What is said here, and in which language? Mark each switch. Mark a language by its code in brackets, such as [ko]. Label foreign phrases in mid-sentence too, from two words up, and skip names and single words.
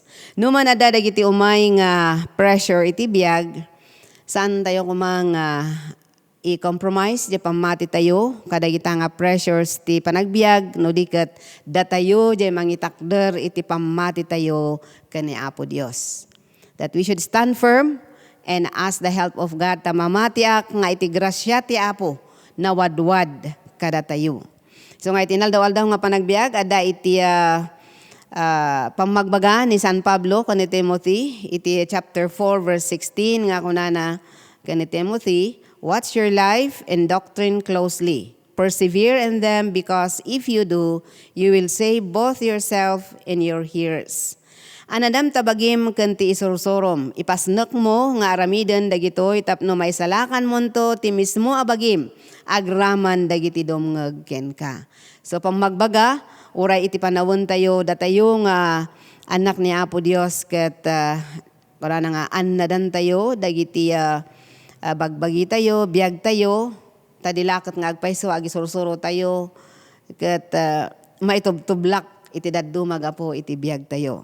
[ilo] No man adadag iti umay nga pressure iti biag, saan tayo kumang i-compromise, di pamati tayo, kadagita nga pressures ti panagbiag, no dikat datayo, di mangitakder, iti pamati tayo kani Apo Dios. [en] That we should stand firm and ask the help of God, [ilo] tamamatiak nga iti grasya ti Apo, na wadwad kada tayo. So nga itinaldaw-aldaw nga panagbiag, ada iti pamagbaga ni San Pablo kani Timothy, iti chapter 4 verse 16 nga kunana kani Timothy, [en] watch your life and doctrine closely. Persevere in them because if you do, you will save both yourself and your hearers. [ilo] Anadam tabagim kanti isursurom, ipasnek mo nga aramiden dagitoy tapno may salakan monto ti mismo abagim, agraman dagiti domngeg ken ka. So pamagbaga, uray iti panawon tayo, datayo nga anak ni Apo Dios ket para nga annadan tayo, dagiti bagbagi tayo, biag tayo, tadilakot nga agpayso, agisursuro tayo, ket maitubtublak iti daddumag apo iti biag tayo.